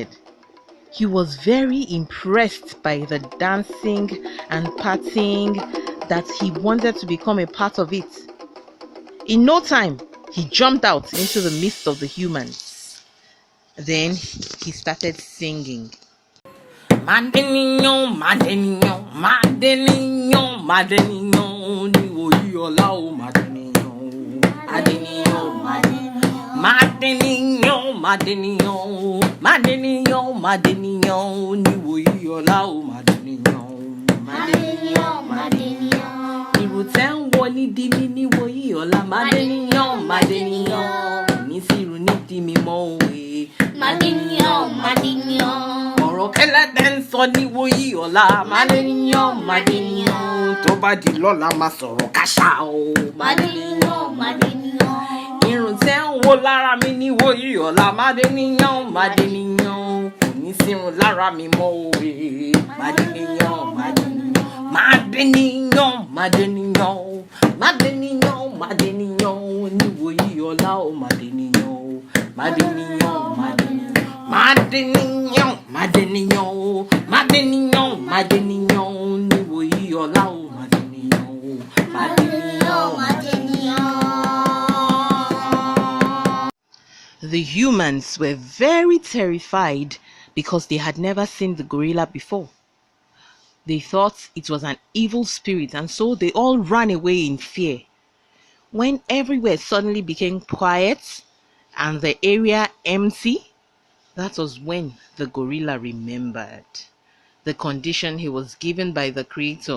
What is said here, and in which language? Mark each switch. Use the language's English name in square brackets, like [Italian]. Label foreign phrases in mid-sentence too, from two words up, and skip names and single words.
[English] He was very impressed by the dancing and partying that he wanted to become a part of it. In no time, he jumped out into the midst of the humans. Then he started singing. [Yoruba] Madeninho, Madeninho, Madeninho, Madeninho, ni oyola o Madeninho, Madeninho, Madeninho, Madeninho, Madeninho, Madeninho, ni oyola o Madeninho, Madeninho, Madeninho, iruten wo ni di mi ni oyola Madeninho, Madeninho, ni siru ni di mi mo we, Madeninho, Madeninho. Kẹ́lẹ́ tẹ́ ń sọ ní wòyí ọ̀la Madeninho, Madeninho, tó bá di lọ́la máa sọ̀rọ̀ káṣá o Madeninho, Madeninho, irun tẹ́ ń wò lára mi ní wòyí ọ̀la Madeninho, Madeninho, kò ní sírun lára mi mọ́ òwe Madeninho, Madeninho, Madeninho, Madeninho, Madeninho, Madeninho, ní wòyí ọ̀la o Madeninho, Madeninho, Madeninho, Madeninho, Madeninho, Madeninho, Madeninho, ni woyi ọ̀la o Madeninho, Madeninho, Madeninho. [English] The humans were very terrified because they had never seen the gorilla before. They thought it was an evil spirit, and so they all ran away in fear. When everywhere suddenly became quiet and the area empty, that was when the gorilla remembered the condition he was given by the creator.